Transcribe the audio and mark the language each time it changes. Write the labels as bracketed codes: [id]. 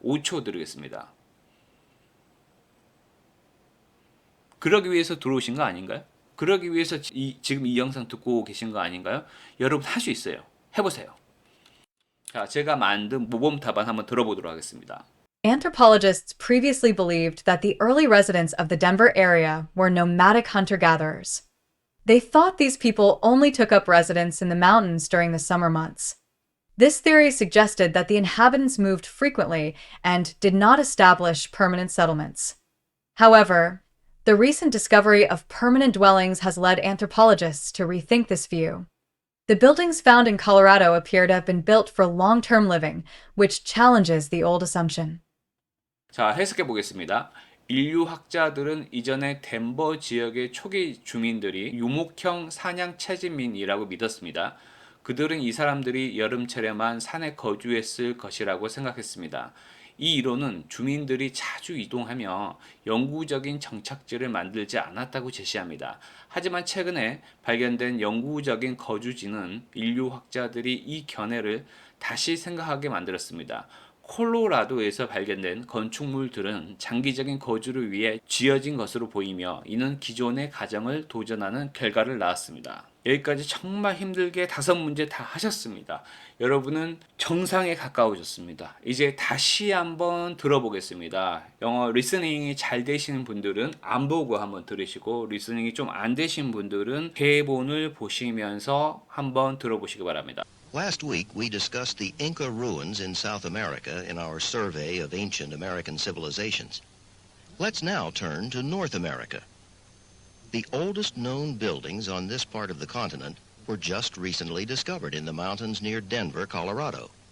[ko] 5초 드리겠습니다. 그러기 위해서 들어오신 거 아닌가요? 그러기 위해서 지금 이 영상 듣고 계신 거 아닌가요? 여러분 할 수 있어요. 해보세요. 자, 제가 만든 모범 답안 한번 들어보도록 하겠습니다. [en] Anthropologists previously believed that the early residents of the Denver area were nomadic hunter-gatherers. They thought these people only took up residence in the mountains during the summer months. This theory suggested that the inhabitants moved frequently and did not establish permanent settlements. However, the recent discovery of permanent dwellings has led anthropologists to rethink this view. The buildings found in Colorado appear to have been built for long-term living, which challenges the old assumption. [ko] 자, 해석해 보겠습니다. 인류학자들은 이전에 덴버 지역의 초기 주민들이 유목형 사냥 채집민이라고 믿었습니다. 그들은 이 사람들이 여름철에만 산에 거주했을 것이라고 생각했습니다. 이 이론은 주민들이 자주 이동하며 영구적인 정착지를 만들지 않았다고 제시합니다. 하지만 최근에 발견된 영구적인 거주지는 인류학자들이 이 견해를 다시 생각하게 만들었습니다. 콜로라도에서 발견된 건축물들은 장기적인 거주를 위해 지어진 것으로 보이며 이는 기존의 가정을 도전하는 결과를 낳았습니다. 여기까지 정말 힘들게 5문제 다 하셨습니다. 여러분은 정상에 가까워졌습니다. 이제 다시 한번 들어보겠습니다. 영어 리스닝이 잘 되시는 분들은 안 보고 한번 들으시고 리스닝이 좀 안 되신 분들은 대본을 보시면서 한번 들어보시기 바랍니다. [en] Last week, we discussed the Inca ruins in South America in our survey of ancient American civilizations. Let's now turn to North America. The oldest known buildings on this part of the continent were just recently discovered in the mountains near Denver, Colorado.